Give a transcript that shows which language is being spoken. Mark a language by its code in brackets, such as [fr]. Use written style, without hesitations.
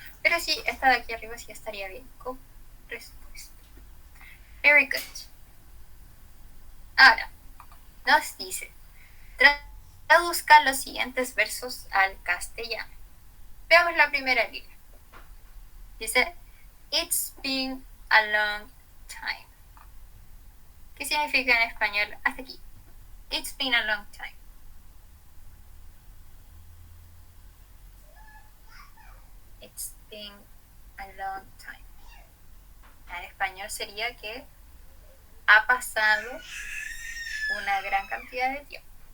[es] Pero sí, esta de aquí arriba sí estaría bien como respuesta. [en] Very good. [es] Ahora, nos dice, traduzca los siguientes versos al castellano. Veamos la primera línea. Dice, [en] it's been a long time. [es] ¿Qué significa en español hasta aquí? [en] It's been a long time. It's been a long time. [es] En español sería que ha pasado una gran cantidad de tiempo.